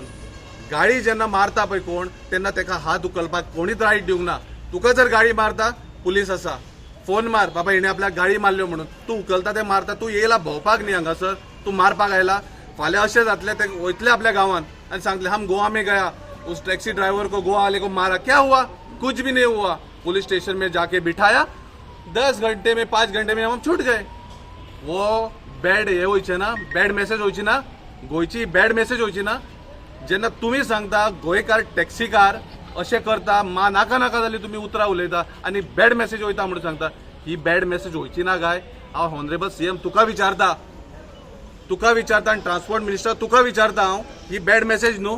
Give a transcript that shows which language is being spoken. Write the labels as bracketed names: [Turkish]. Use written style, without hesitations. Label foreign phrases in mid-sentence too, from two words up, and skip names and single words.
[Konkani] गाडी जेन्ना मारता पळय कोण तेन्ना ताका हात उखलपाक कोणीच रायट दिवंक ना. तुका जर गाडी मारता पुलीस आसा, फोन मार बाबा हिणे आपल्याक गाडी मारल्यो म्हणून. तूं उखलता ते मारता, तूं येयला भोंवपाक न्ही हांगासर, तूं मारपाक आयला. फाल्यां अशें जातलें ते वयतले आपल्या गांवांत आनी सांगतले [Hindi] हम गोवा में गया, उस [English] taxi driver [Hindi] को गोवा वाले को मारा, क्या हुआ? कुछ भी नहीं हुआ. [English] police station [Hindi] में जाके बिठाया, 10 घंटे में 5 घंटे में हम छूट गए. [Konkani] वो बॅड हे वयचे ना, [English] bad message [Konkani] वयची ना, गोंयची [English] bad message [Konkani] वयची ना. जेन्ना तुमी सांगता गोंयकार टॅक्सीकार अशें करता, नाका नाका जाली तुमी उतरां उलयता आनी [English] bad message [Konkani] वयता म्हणून सांगता, ही [English] bad message [Konkani] वयची ना काय? हांव [English] honourable CM [Konkani] तुका विचारता आनी [English] transport minister [Konkani] तुका विचारता हांव, ही [English] bad message [Konkani] न्हू?